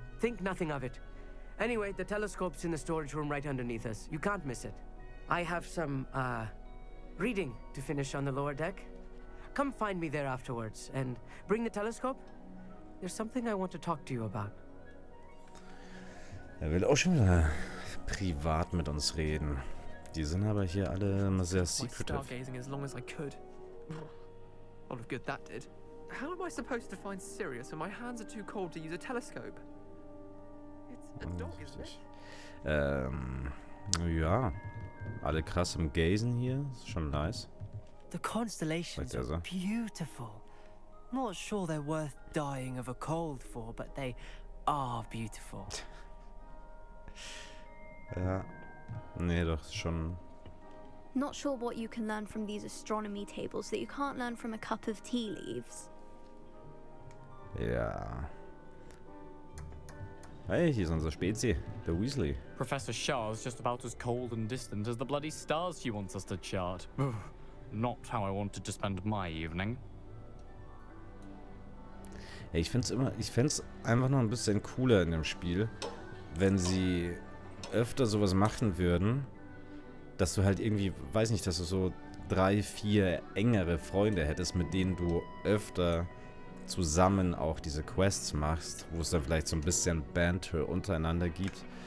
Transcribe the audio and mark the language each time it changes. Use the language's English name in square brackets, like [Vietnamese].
[English] Think nothing of it. Anyway, the telescope's in the storage room right underneath us. You can't miss it. I have some, reading to finish on the lower deck. Come find me there afterwards, and bring the telescope. There's something I want to talk to you about. [German] Er will auch schon wieder privat mit uns reden. Die sind aber hier alle immer sehr secretive. [English] Stargazing as long as I could. A lot of good that did. How am I supposed to find Sirius when my hands are too cold to use a telescope? It's a dog, isn't it? [German] Ja. Alle krass im Gazen hier. Ist schon nice. [English] The constellations are beautiful. Not sure they're worth dying of a cold for, but they are beautiful. [German] Ja. Nee, doch, schon. [English] Not sure what you can learn from these astronomy tables that you can't learn from a cup of tea leaves. [German] Ja. Hey, hier ist unser Spezi, der Weasley. [English] Professor Shah's just about as cold and distant as the bloody stars she wants us to chart. Not how I wanted to spend my evening. [German] Ja, ich find's einfach noch ein bisschen cooler in dem Spiel, wenn sie öfter sowas machen würden, dass du halt irgendwie, weiß nicht, dass du so 3, 4 engere Freunde hättest, mit denen du öfter zusammen auch diese Quests machst, wo es dann vielleicht so ein bisschen Banter untereinander gibt.